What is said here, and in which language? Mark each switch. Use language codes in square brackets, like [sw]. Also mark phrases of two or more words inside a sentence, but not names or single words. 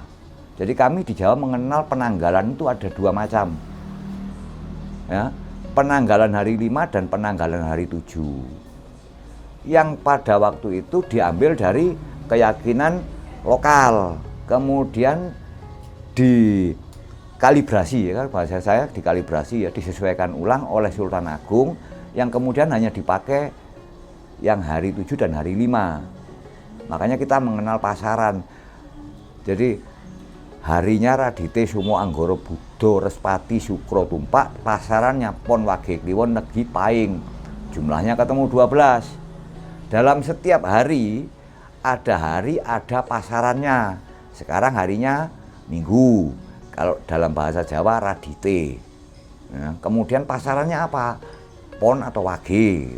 [id] Jadi kami di Jawa mengenal penanggalan itu ada 2 macam ya, penanggalan hari 5 dan penanggalan hari 7 yang pada waktu itu diambil dari keyakinan lokal, kemudian dikalibrasi ya kan, bahasa saya dikalibrasi ya, disesuaikan ulang oleh Sultan Agung, yang kemudian hanya dipakai yang hari 7 dan hari 5. Makanya kita mengenal pasaran. Jadi harinya Radite Sumo Anggoro Budo Respati Sukro Tumpak, pasarannya Pon Wage Kliwon Negi Paing. Jumlahnya ketemu 12. Dalam setiap hari ada pasarannya. Sekarang harinya Minggu. Kalau dalam bahasa Jawa Radite. Nah, kemudian pasarannya apa? Pon atau Wage.